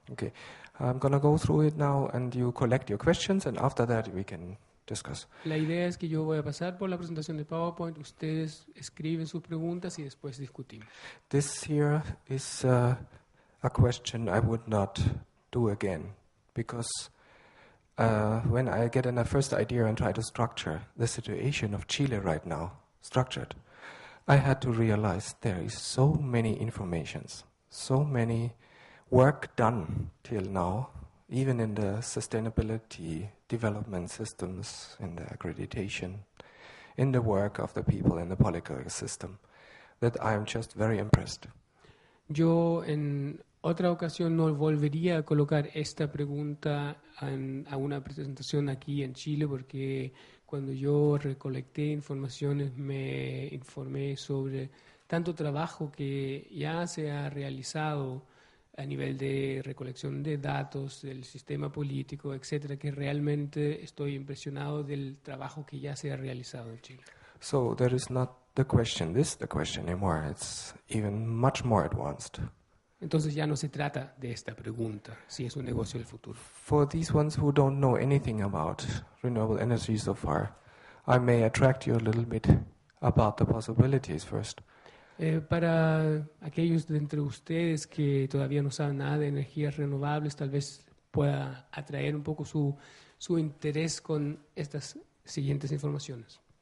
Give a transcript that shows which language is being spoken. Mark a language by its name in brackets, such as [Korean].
[English] Okay, I'm going to go through it now and you collect your questions and after that we can discuss. [Spanish] La idea es que yo voy a pasar por la presentación de PowerPoint, ustedes escriben sus preguntas y después discutimos. [English] This here is a question I would not do again because when I get in a first idea and try to structure the situation of Chile right now, structured, I had to realize there is so many informations, so many work done till now, even in the sustainability development systems, in the accreditation, in the work of the people in the political system, that I am just very impressed. [Spanish] Yo en otra ocasión no volvería a colocar esta pregunta a una presentación aquí en Chile, porque cuando yo recolecté informaciones me informé sobre tanto trabajo que ya se ha realizado a nivel de recolección de datos, del sistema político, etcétera, que realmente estoy impresionado del trabajo que ya se ha realizado en Chile. [English] So there is not the question anymore. It's even much more advanced. [Spanish] Entonces ya no se trata de esta pregunta, si es un negocio del futuro. [English] For these ones who don't know anything about renewable energy so far, I may attract you a little bit about the possibilities first. [Spanish] Para aquellos de entre ustedes que todavía no saben nada de energías renovables, tal vez pueda atraer un poco su interés con estas siguientes informaciones.